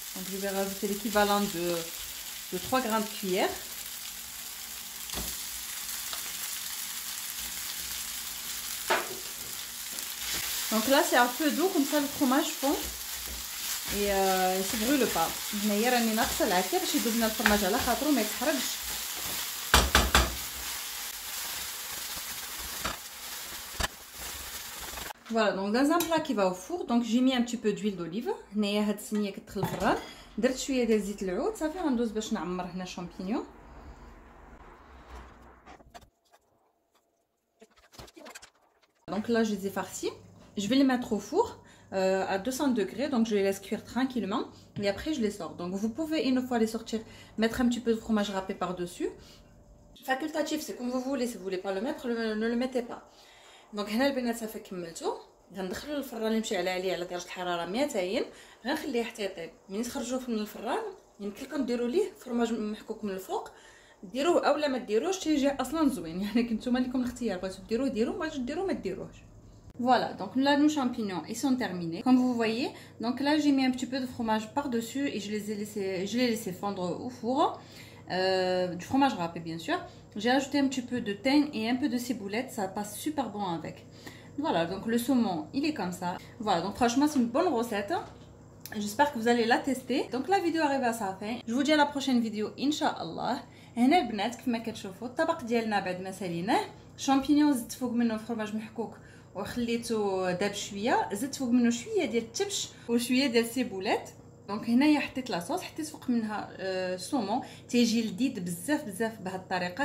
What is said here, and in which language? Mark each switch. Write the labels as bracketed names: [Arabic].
[French] Donc je vais rajouter l'équivalent de 3 grandes cuillères. Donc là c'est à feu doux, comme ça le fromage fond et il se brûle pas. [Arabic] هنايا راني ناقصه العكا باش يذوب لنا الفرماج على خاطرو ما يتحرقش. [French] Voilà, donc dans un plat qui va au four, donc j'ai mis un petit peu d'huile d'olive. [Arabic] هنايا هاد الصينيه كتدخل الفران. درت شويه ديال زيت العود صافي غندوز باش نعمر هنا الشامبينيون. [French] Donc là je les ai farcis. Je vais les mettre au four à 200 degrés, donc je les laisse cuire tranquillement et après je les sors. Donc vous pouvez une fois les sortir mettre un petit peu de fromage râpé par dessus. Facultatif, c'est comme vous voulez. Si vous voulez pas le mettre, ne le mettez pas. Donc [Arabic] هنا البنات صافي كملتو. غندخلو للفران يمشي عليه على درجه الحراره 200. غنخليه حتى يطيب. ملي تخرجوه من الفران يمكن لكم ديروا ليه فرماج محكوك من الفوق. ديروه اولا ما ديروش تيجي اصلا زوين. يعني كنتوما لكم الاختيار، بغيتو ديروه ديروه، بغيتو ديروه ما ديروهش. [French] Voilà, donc là nos champignons ils sont terminés comme vous voyez. Donc là j'ai mis un petit peu de fromage par dessus et je l'ai laissé fondre au four, du fromage râpé bien sûr. J'ai ajouté un petit peu de thym et un peu de ciboulette, ça passe super bon avec. Voilà, donc le saumon il est comme ça. Voilà, donc franchement c'est une bonne recette. J'espère que vous allez la tester. Donc la vidéo arrive à sa fin. Je vous dis à la prochaine vidéo Inch'Allah. [Arabic] هنا البنات كما كتشوفوا الطبق ديالنا بعد ما ساليناه. شامبينيون زدت فوق منه فرماج محكوك وخليته داب شويه، زدت فوق منه شويه ديال التبش وشويه ديال السيبولات. دونك هنايا حطيت لاصوص، حطيت فوق منها السومون تيجي لذيذ بزاف بزاف بهذه الطريقه.